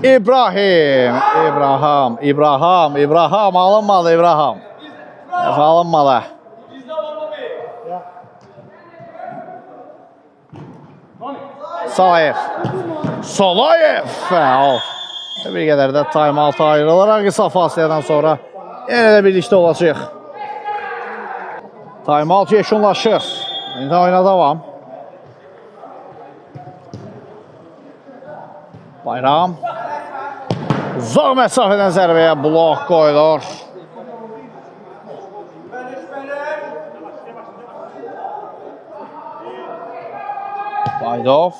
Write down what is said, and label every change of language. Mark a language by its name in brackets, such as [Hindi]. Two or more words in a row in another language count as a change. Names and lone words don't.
[Azerbaijani] İbrahim. Alınmalı İbrahim. Alınmalı. Salayev. Bir qədər də time-out ayrılaraq qısa fasilədən sonra yenə də birlikdə olacaq. Time-out yekunlaşır. İndi oyuna davam. Bayram. Uzaq məsafədən zərbəyə blok qoyulur. Baydov.